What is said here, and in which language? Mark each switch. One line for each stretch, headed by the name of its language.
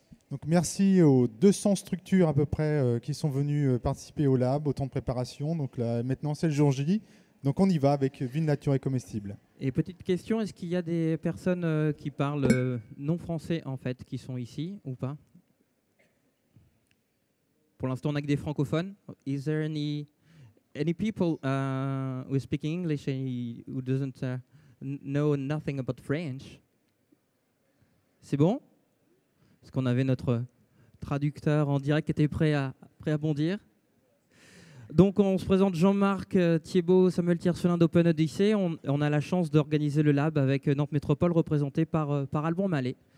French: Donc merci aux 200 structures à peu près qui sont venues participer au lab, au temps de préparation. Donc là, maintenant, c'est le jour J. Donc on y va avec Ville Nature et Comestible. Et petite question, est-ce qu'il y a des personnes qui parlent non français en fait, qui sont ici ou pas? Pour l'instant, on n'a que des francophones.
English: Is there any people who speak English and who doesn't know nothing about French?
French: C'est bon? Parce qu'on avait notre traducteur en direct qui était prêt à bondir. Donc on se présente Jean-Marc Thiebaud, Samuel Tiercelin d'Open Odyssey. On a la chance d'organiser le lab avec Nantes Métropole représenté par Alban Mallet.